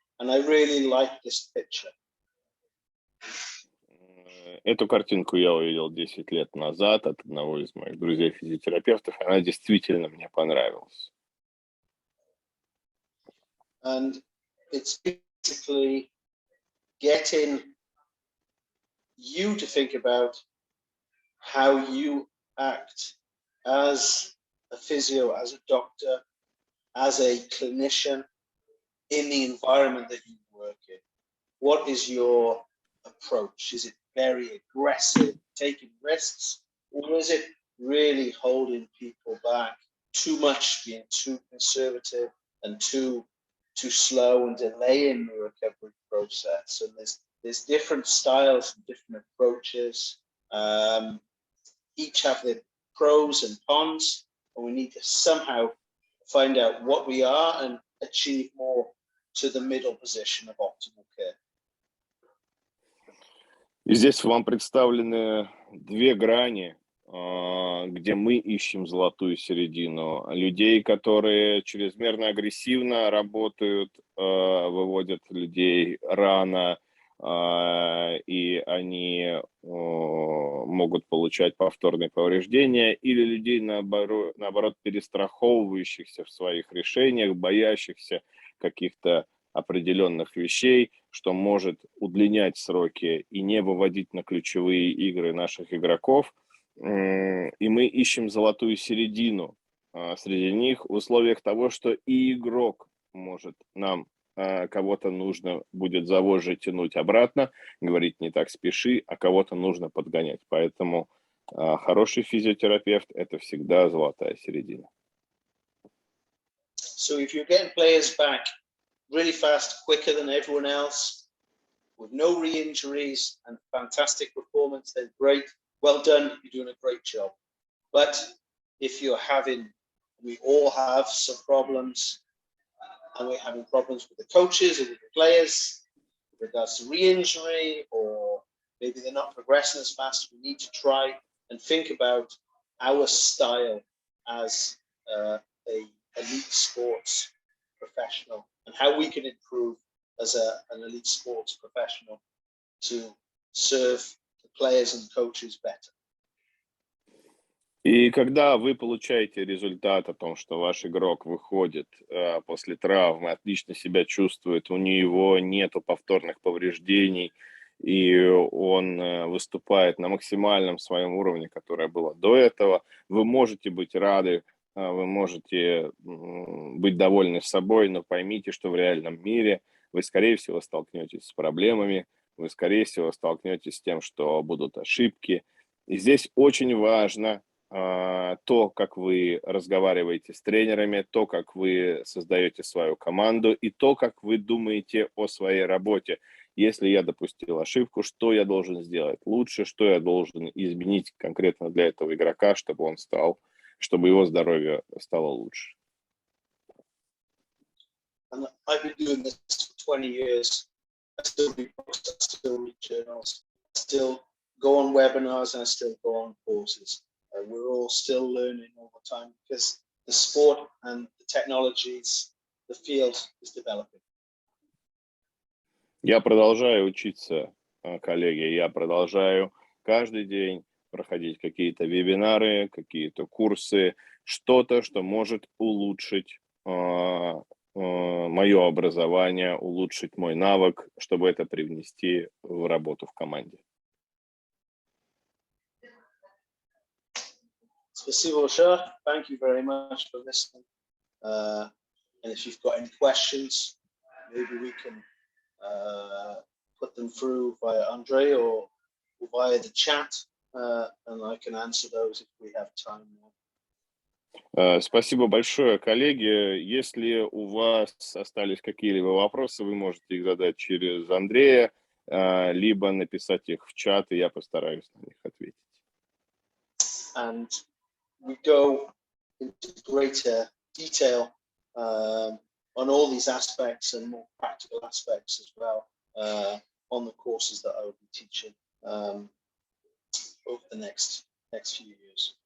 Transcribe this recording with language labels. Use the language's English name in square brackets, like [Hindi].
[English] And I really like this picture. [Russian] Эту картинку я увидел 10 лет назад от одного из моих друзей-физиотерапевтов. Она действительно мне понравилась. [English] And it's basically getting you to think about how you act as a physio, as a doctor, as a clinician in the environment that you work in. What is your approach? Is it very aggressive, taking risks, or is it really holding people back too much, being too conservative and too slow and delaying the recovery process? And there's different styles and different approaches. Each have their pros and cons, and we need to somehow find out what we are and achieve more to the middle position of optimal care. [Russian] И здесь вам представлены две грани, где мы ищем золотую середину. Людей, которые чрезмерно агрессивно работают, выводят людей рано, и они могут получать повторные повреждения, или людей, наоборот, перестраховывающихся в своих решениях, боящихся каких-то определенных вещей, что может удлинять сроки и не выводить на ключевые игры наших игроков. И мы ищем золотую середину среди них в условиях того, что и игрок может нам кого-то нужно будет за вожжи тянуть обратно, говорить не так спеши, а кого-то нужно подгонять. Поэтому хороший физиотерапевт – это всегда золотая середина. [English] So if you're getting players back really fast, quicker than everyone else, with no re-injuries and fantastic performance, then great, well done, you're doing a great job. But if you're we all have some problems, and we're having problems with the coaches or with the players with regards to re-injury, or maybe they're not progressing as fast, we need to try and think about our style as a elite sports professional and how we can improve as an elite sports professional to serve the players and coaches better. [Russian] И когда вы получаете результат о том, что ваш игрок выходит после травмы, отлично себя чувствует, у него нету повторных повреждений, и он выступает на максимальном своем уровне, которое было до этого, вы можете быть рады, вы можете быть довольны собой, но поймите, что в реальном мире вы, скорее всего, столкнетесь с проблемами, вы, скорее всего, столкнетесь с тем, что будут ошибки. И здесь очень важно то, как вы разговариваете с тренерами, то, как вы создаете свою команду и то, как вы думаете о своей работе. Если я допустил ошибку, что я должен сделать лучше, что я должен изменить конкретно для этого игрока, чтобы его здоровье стало лучше. [English] And I've been doing this for 20 years, I still read books, I still read journals, I still go on webinars, and I still go on courses. We're all still learning all the time because the sport and the technologies, the field is developing. [Russian] Я продолжаю учиться, коллеги, я продолжаю каждый день проходить какие-то вебинары, какие-то курсы, что-то, что может улучшить мое образование, улучшить мой навык, чтобы это привнести в работу в команде. Спасибо, Шах. [English] Thank you very much for listening. And if you've got any questions, maybe we can put them through via Andre or via the chat, and I can answer those if we have time. [Russian] Спасибо большое, коллеги. Если у вас остались какие-либо вопросы, вы можете их задать через Андрея, либо написать их в чат, и я постараюсь на них ответить. [English] And we go into greater detail on all these aspects and more practical aspects as well on the courses that I will be teaching over the next few years.